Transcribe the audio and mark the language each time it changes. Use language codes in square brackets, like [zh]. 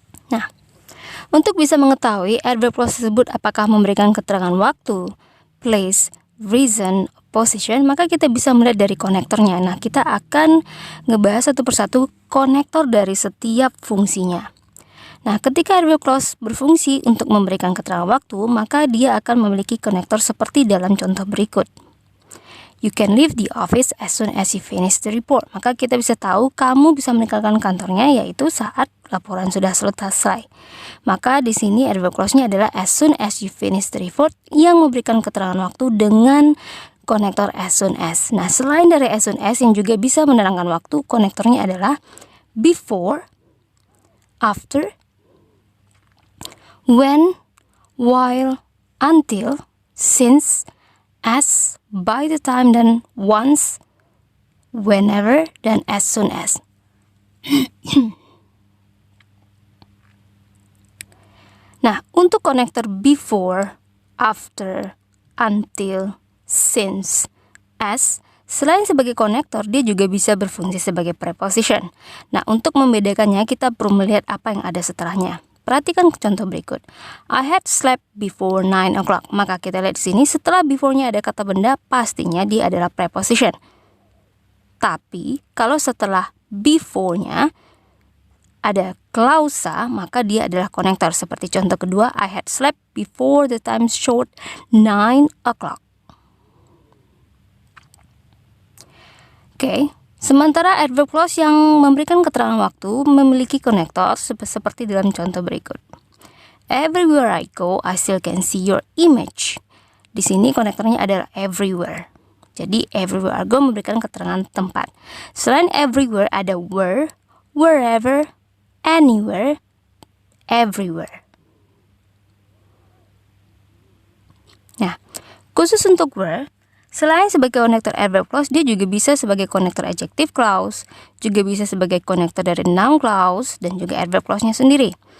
[id] Nah, untuk bisa mengetahui adverb clause tersebut apakah memberikan keterangan waktu, place, reason, opposition, maka kita bisa melihat dari konektornya. Nah, kita akan ngebahas satu persatu konektor dari setiap fungsinya. Nah, ketika adverb clause berfungsi untuk memberikan keterangan waktu, maka dia akan memiliki konektor seperti dalam contoh berikut. [en] You can leave the office as soon as you finish the report. [id] Maka kita bisa tahu kamu bisa meninggalkan kantornya yaitu saat laporan sudah selesai. Maka di sini adverb clause-nya adalah [en] as soon as you finish the report [id] yang memberikan keterangan waktu dengan konektor as soon as. Nah, selain dari as soon as yang juga bisa menerangkan waktu, konektornya adalah before, after, when, while, until, since, as, by the time, dan once, whenever, dan as soon as. Nah, untuk konektor before, after, until, since, as, selain sebagai konektor, dia juga bisa berfungsi sebagai preposition. Nah, untuk membedakannya, kita perlu melihat apa yang ada setelahnya. Perhatikan contoh berikut. [en] I had slept before 9 o'clock. [id] Maka kita lihat di sini setelah before-nya ada kata benda, pastinya dia adalah preposition. Tapi kalau setelah before-nya ada klausa, maka dia adalah konektor. Seperti contoh kedua, [en] I had slept before the time showed 9 o'clock. [id] Oke. Sementara adverb clause yang memberikan keterangan waktu memiliki konektor seperti dalam contoh berikut. [en] Everywhere I go, I still can see your image. [id] Di sini konektornya adalah everywhere. Jadi everywhere I go memberikan keterangan tempat. Selain everywhere ada where, wherever, anywhere, everywhere. Nah, khusus untuk were, selain sebagai konektor adverb clause, dia juga bisa sebagai konektor adjective clause, juga bisa sebagai konektor dari noun clause, dan juga adverb clause-nya sendiri.